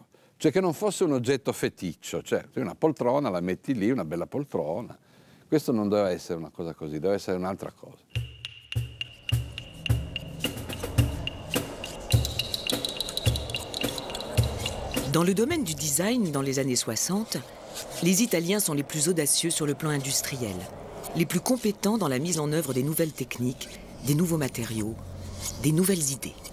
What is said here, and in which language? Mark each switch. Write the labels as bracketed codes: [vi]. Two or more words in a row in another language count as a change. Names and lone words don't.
[it] Cioè che non fosse un oggetto feticcio, cioè una poltrona la metti lì, una bella poltrona. Questo non doveva essere una cosa così, doveva essere un'altra cosa. [fr] Dans le domaine du design, dans les années 60, les Italiens sont les plus audacieux sur le plan industriel, les plus compétents dans la mise en œuvre des nouvelles techniques, des nouveaux matériaux, des nouvelles idées.